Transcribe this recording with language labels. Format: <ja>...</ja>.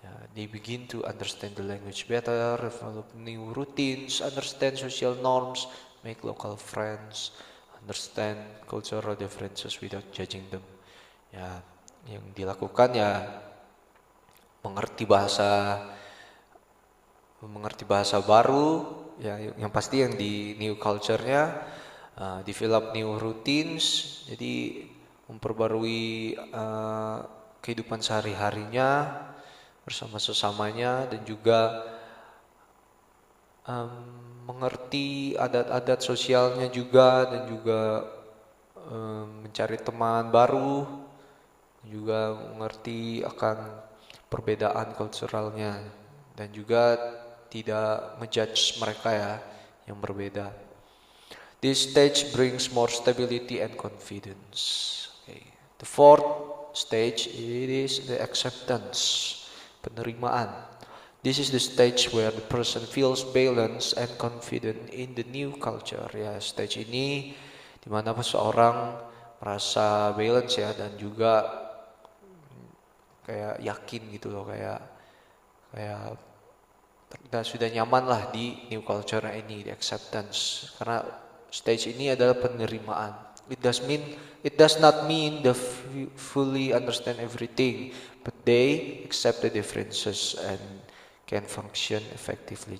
<en>They begin to understand the language better, develop new routines, understand social norms, make local friends, understand cultural differences without judging them.</en> <id>Ya, yang dilakukan ya mengerti bahasa baru, ya yang pasti yang di new culture-nya,</id> <en>develop new routines,</en> <id>jadi memperbarui kehidupan sehari-harinya bersama sesamanya, dan juga mengerti adat-adat sosialnya juga, dan juga mencari teman baru, juga mengerti akan perbedaan kulturalnya, dan juga tidak menjudge mereka ya yang berbeda.</id> <en>This stage brings more stability and confidence. Okay. The fourth stage, it is the acceptance. Penerimaan. This is the stage where the person feels balanced and confident in the new culture.</en> <id>Ya, stage ini dimana seseorang merasa balance ya, dan juga kayak yakin gitu loh, kayak sudah nyaman lah di new culture ini, di acceptance. Karena stage ini adalah penerimaan.</id> <en>It does not mean they fully understand everything, but they accept the differences and can function effectively.</en>